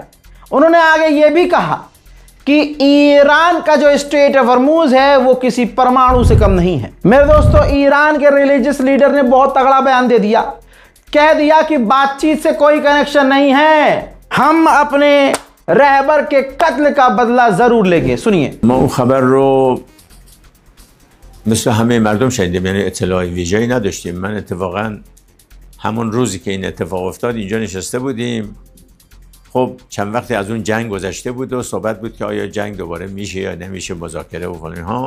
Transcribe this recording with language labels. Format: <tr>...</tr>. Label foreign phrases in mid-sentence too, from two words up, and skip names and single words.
<hi>उन्होंने आगे ये भी कहा कि ईरान का जो स्ट्रेट ऑफ हॉर्मुज है वो किसी परमाणु से कम नहीं है। मेरे दोस्तों, ईरान के</hi> <en>religious leader</en> <hi>ने बहुत तगड़ा बयान दे दिया, कह दिया कि बातचीत से कोई कनेक्शन नहीं है, हम अपने रहबर के कत्ल का बदला जरूर लेंगे। सुनिए।</hi> <fa>ما اون خبر رو مثل همه مردم شنیدیم، یعنی اطلاع ویژه‌ای نداشتیم. من اتفاقا همون روزی که این اتفاق افتاد اینجا نشسته بودیم. خب چند وقتی از اون جنگ گذشته بود و صحبت بود که آیا جنگ دوباره میشه یا نمیشه، مذاکره و فلان ها.</fa>